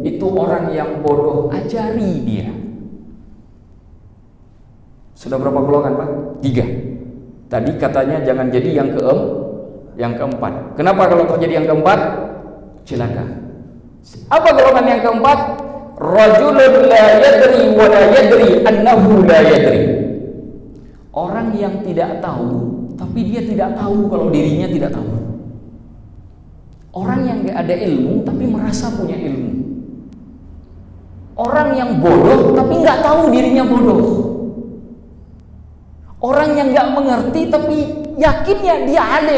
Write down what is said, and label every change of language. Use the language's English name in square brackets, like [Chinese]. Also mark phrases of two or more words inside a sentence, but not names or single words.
[Indonesian] Itu orang yang bodoh, ajari dia. Sudah berapa golongan, Pak? 3. Tadi katanya jangan jadi yang keempat. Kenapa kalau terjadi yang keempat? Celaka. Apa golongan yang keempat? [Arabic] رجل لا يدري ولا يدري أنه لا يدري. [Indonesian] Orang yang tidak tahu tapi dia tidak tahu kalau dirinya tidak tahu. Orang yang gak ada ilmu tapi merasa punya ilmu. Orang yang bodoh tapi gak tahu dirinya bodoh. Orang yang gak mengerti tapi yakinnya dia alim.